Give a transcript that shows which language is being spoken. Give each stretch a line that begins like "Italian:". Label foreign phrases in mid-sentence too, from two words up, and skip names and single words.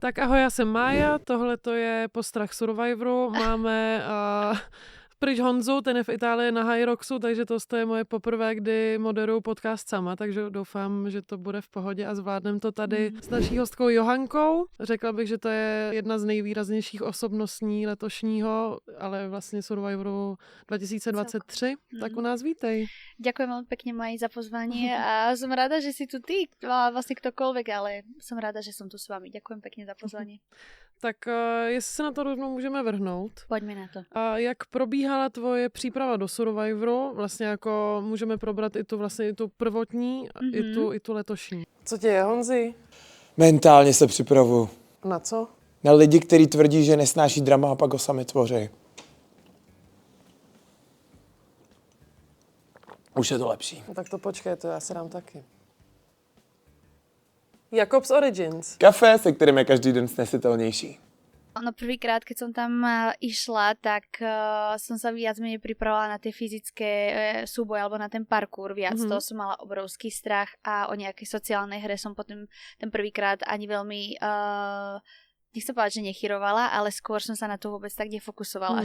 Czech: Tak ahoj, já jsem Mája, tohle to je Postrach Survivoru, máme pryč Honzu, ten je v Itálii na Hyroxu, takže to je moje poprvé, kdy moderuju podcast sama, takže doufám, že to bude v pohodě a zvládnem to tady s naší hostkou Johankou. Řekla bych, že to je jedna z nejvýraznějších osobností letošního, ale vlastně Survivoru 2023, tak u nás vítej.
Slovak: Ďakujem veľmi pekne, Maji, za pozvanie a som rada, že si tu ty, vlastne ktokoľvek, ale som rada, že som tu s vami. Ďakujem pekne za pozvanie.
Czech: Tak jestli se na to rovnou můžeme vrhnout. Pojďme na to. A jak probíhala tvoje příprava do Survivoru? Vlastně jako můžeme probrat i tu prvotní, i tu letošní. Co tě je, Honzi? Mentálně se připravuju. Na co? Na lidi, kteří tvrdí, že nesnáší drama a pak ho sami tvoří. Už je to lepší. No tak to počkej, to já si dám taky. Jakobs Origins. Kafe, se kterým je každý den snesitelnější.
Slovak: No prvýkrát, keď som tam išla, tak som sa viac menej pripravovala na tie fyzické súboje alebo na ten parkour viac. To som mala obrovský strach a o nejakej sociálnej hre som potom ten prvýkrát ani veľmi... nechcem povedať, že nechyrovala, ale skôr som sa na to vôbec tak nefokusovala.